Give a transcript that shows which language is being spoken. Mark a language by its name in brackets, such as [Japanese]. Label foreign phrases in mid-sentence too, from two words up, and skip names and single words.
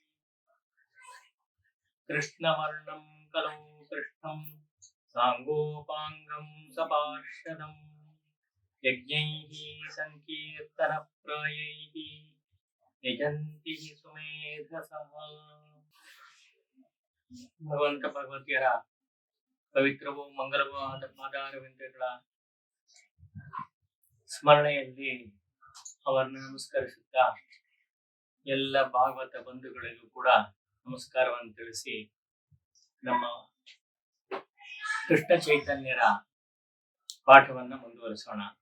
[Sanskrit] कृष्णवर्णं कलौ कृष्णं साङ्गोपाङ्गं सपार्षदम् यज्ञैः संकीर्तनप्रायैः यजन्ति सुमेधसः। [Kannada] ಭಗವಂತ ಭಗವತಿಯರ ಪವಿತ್ರವೂ ಮಂಗಲವೂ ಆದ ಪಾದಾರವಿಂದಗಳ ಸ್ಮರಣೆಯಲ್ಲಿ ಅವರನ್ನು ನಮಸ್ಕರಿಸುತ್ತಾ ಎಲ್ಲ ಭಾಗವತ ಬಂಧುಗಳಿಗೂ ಕೂಡ ನಮಸ್ಕಾರವನ್ನು ತಿಳಿಸಿ ನಮ್ಮ ಕೃಷ್ಣ ಚೈತನ್ಯರ ಪಾಠವನ್ನ ಮುಂದುವರಿಸೋಣ.